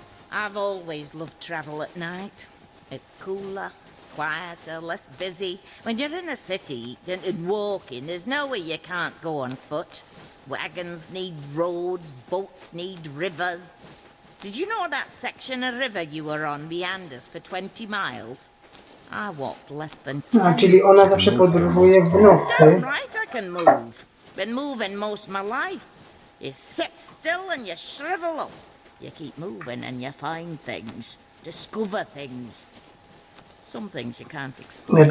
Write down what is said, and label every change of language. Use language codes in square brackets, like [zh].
[en] I've always loved travel at night. It's cooler, quieter, less busy. When you're in a city, and walking, there's nowhere you can't go on foot. Wagons need roads, boats need rivers. Did you know that section of river you were on meanders for 20 miles? I walked less than 10. [pl] A, czyli ona zawsze podróżuje w nocy. [en] Right, I can move. Been moving most of my life. You sit still and you shrivel up. You keep moving and you find things, discover things. Some things you can't explain.